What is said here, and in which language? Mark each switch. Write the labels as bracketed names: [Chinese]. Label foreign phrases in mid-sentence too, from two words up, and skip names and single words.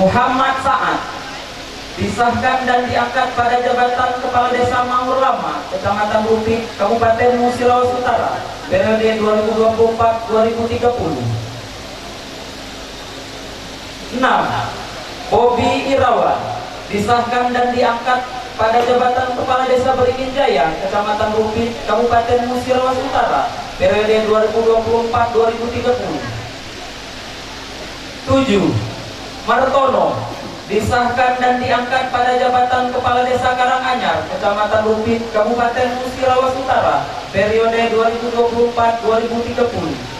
[Indonesian] Muhammad Saad, disahkan dan diangkat pada jabatan Kepala Desa Mangur Lama, Kecamatan Rupit, Kabupaten Musi Rawas Utara, periode 2024-2030. 6. Bobi Irawan, disahkan dan diangkat pada jabatan Kepala Desa Beringin Jaya, Kecamatan Rupit, Kabupaten Musi Rawas Utara, periode 2024-2030. 7. Martono, disahkan dan diangkat pada jabatan Kepala Desa Karanganyar, Kecamatan Rupit, Kabupaten Musi Rawas Utara, periode 2024-2030.